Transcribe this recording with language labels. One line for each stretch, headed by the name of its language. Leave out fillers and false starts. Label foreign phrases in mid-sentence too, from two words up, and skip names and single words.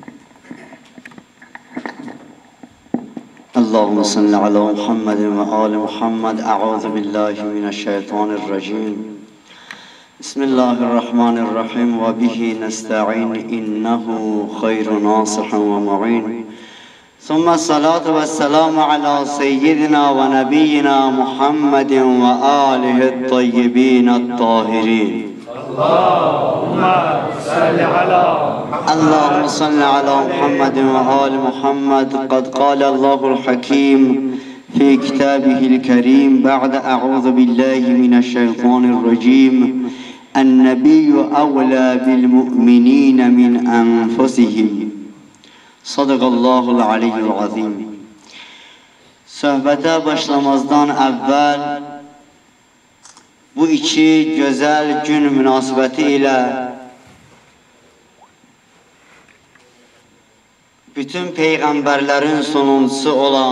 Arabic: اللهم صل على محمد وآل محمد. أعوذ بالله من الشيطان الرجيم. بسم الله الرحمن الرحيم وبه نستعين إنه خير ناصر ومعين. ثم الصلاة والسلام على سيدنا ونبينا محمد وآله الطيبين الطاهرين. اللهم صل على محمد وآل محمد. قد قال الله الحكيم في كتابه الكريم بعد أعوذ بالله من الشيطان الرجيم النبي أولى بالمؤمنين من أنفسهم. صدق الله العلي العظيم.
Turkish: Söhbete başlamazdan evvel bu iki güzel gün münasebeti ile bütün peygamberlerin sonuncusu olan